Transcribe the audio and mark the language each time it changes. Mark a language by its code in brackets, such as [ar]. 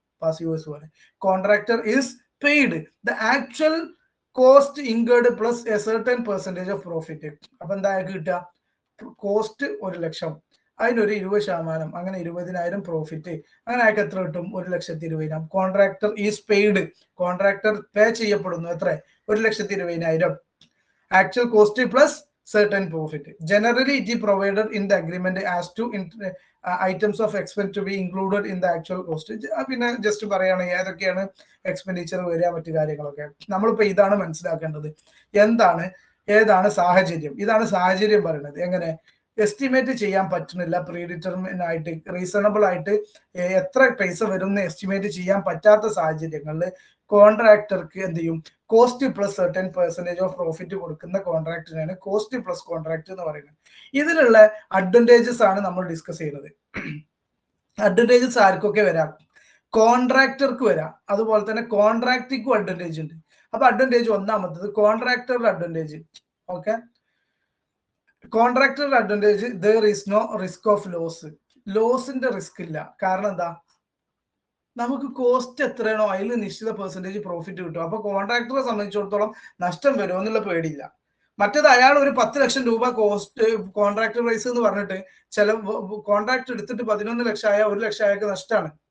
[en] Passive voice പോലെ contractor is paid the actual cost incurred plus a certain percentage of profit. [ml] അപ്പൊ എന്താ കിട്ടുക? Cost 1,00,000, അതിനൊരു 20%, അങ്ങനെ 20,000 പ്രോഫിറ്റ്, അങ്ങനെ അയാൾക്ക് എത്ര കിട്ടും? 1,20,000. [en] contractor is paid, [ml] കോൺട്രാക്ടർ പേ ചെയ്യപ്പെടുന്നു എത്ര? [en] 1,20,000. Actual cost plus certain profit. Generally, it is provided in the agreement as to items of expense to be included in the actual cost. [ml] പിന്നെ ജസ്റ്റ് പറയുകയാണെങ്കിൽ ഏതൊക്കെയാണ് എക്സ്പെൻഡിച്ചർ വരിക, മറ്റു കാര്യങ്ങളൊക്കെ. നമ്മളിപ്പോ ഇതാണ് മനസ്സിലാക്കേണ്ടത്. ഏതാണ് സാഹചര്യം? ഇതാണ് സാഹചര്യം പറയുന്നത്. എങ്ങനെ എസ്റ്റിമേറ്റ് ചെയ്യാൻ പറ്റുന്നില്ല, പ്രീഡിറ്റർമിൻ ആയിട്ട് റീസണബിൾ ആയിട്ട് എത്ര പൈസ വരും എസ്റ്റിമേറ്റ് ചെയ്യാൻ പറ്റാത്ത സാഹചര്യങ്ങളിൽ കോൺട്രാക്ടർക്ക് എന്ത് ചെയ്യും? Cost plus certain percentage of profit കൊടുക്കുന്ന കോൺട്രാക്ടിനാണ് കോസ്റ്റ് പ്ലസ് കോൺട്രാക്ട് എന്ന് പറയുന്നത്. ഇതിലുള്ള അഡ്വാൻറ്റേജസ് ആണ് നമ്മൾ ഡിസ്കസ് ചെയ്യുന്നത്. അഡ്വാൻറ്റേജസ് ആർക്കൊക്കെ വരാം? കോൺട്രാക്ടർക്ക് വരാം, അതുപോലെ തന്നെ കോൺട്രാക്ടിക്കും അഡ്വാൻറ്റേജ് ഉണ്ട്. അപ്പൊ അഡ്വാൻറ്റേജ് ഒന്നാമത്തത് കോൺട്രാക്ടറുടെ advantage. Okay, കോൺട്രാക്ടറുടെ advantage, [en] there is no risk of loss. [ml] ലോസിന്റെ risk ഇല്ല. കാരണം എന്താ? നമുക്ക് കോസ്റ്റ് എത്രയാണോ അതിൽ നിശ്ചിത പെർസെന്റേജ് പ്രോഫിറ്റ് കിട്ടും. അപ്പൊ കോൺട്രാക്ടറെ സംബന്ധിച്ചിടത്തോളം നഷ്ടം വരുമോ എന്നുള്ള പേടിയില്ല. മറ്റേത് അയാൾ ഒരു 10 ലക്ഷം രൂപ കോസ്റ്റ് കോൺട്രാക്ട് പ്രൈസ് എന്ന് പറഞ്ഞിട്ട് ചില കോൺട്രാക്ട് എടുത്തിട്ട് 11 ലക്ഷം ആയ 1 ലക്ഷം ആയൊക്കെ നഷ്ടമാണ്.